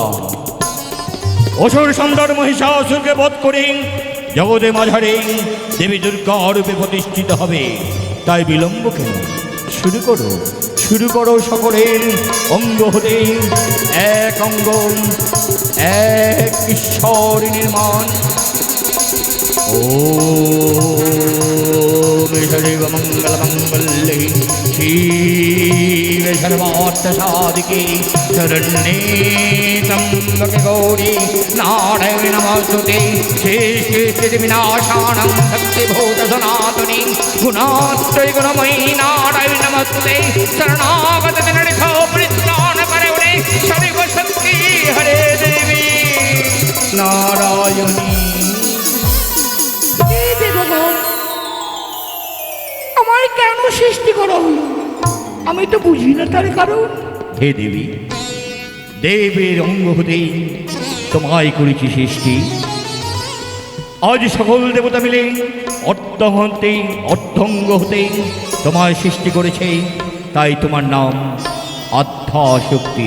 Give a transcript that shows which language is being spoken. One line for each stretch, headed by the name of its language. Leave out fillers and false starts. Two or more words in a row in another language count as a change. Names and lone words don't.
Bangla: অসুর সম্রাট মহিষাসুরকে বধ করে জগতে মাঝারে দেবী দুর্গা রূপে প্রতিষ্ঠিত হবে। তাই বিলম্ব কেন? শুরু করো সকলের অঙ্গ হতে এক অঙ্গ এক ঈশ্বর নির্মাণ।
Sanskrit: ओम सर्व मंगल मंगल्ये शिवे सर्वार्थ साधिके शरण्ये त्र्यंबके गौरी नारायणि नमोस्तुते शेषे विनाशानं शक्तिभूत सनातनी गुणात्रय गुणमयी नारायणि नमोस्तुते शरणागत विनरितो परित्राण करे सर्वशक्ति हरे देवी नारायणी।
Bangla: আমার কেন সৃষ্টি করা হলো আমি তো বুঝি না তার কারণ। হে দেবী, দেবের অঙ্গ হতেই তোমায় করেছি সৃষ্টি। আজ সকল দেবতা মিলে অর্থ হতে অর্থঙ্গ হতে তোমায় সৃষ্টি করেছে, তাই তোমার নাম আদ্যাশক্তি।